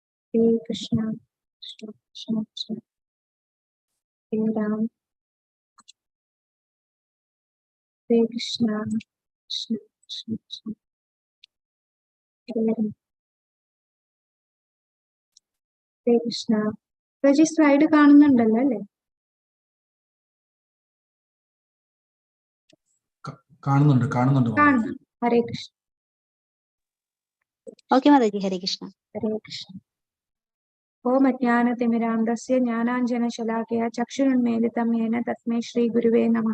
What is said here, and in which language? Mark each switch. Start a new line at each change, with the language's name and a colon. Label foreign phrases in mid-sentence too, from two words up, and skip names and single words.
Sanskrit: Hare Krishna, Krishna Krishna Krishna, Hare Ram, Hare Krishna, Krishna Krishna Krishna, Hare Ram, Hare Krishna.
Malayalam: ഈ സ്ലൈഡ് കാണുന്നുണ്ടല്ലോ അല്ലേ? കാണുന്നുണ്ട്.
Sanskrit: ഹരേ കൃഷ്ണ.
Malayalam: ഓക്കെ മാതാജി.
Sanskrit: ഹരേ കൃഷ്ണ. ഹരേ കൃഷ്ണ. ഓം അജ്ഞാനതിമിരാന്ധസ്യ ജ്ഞാനാഞ്ജനശലാകയാ ചക്ഷുരുന്മീലിതം യേന തസ്മൈ ശ്രീ ഗുരുവേ നമഃ.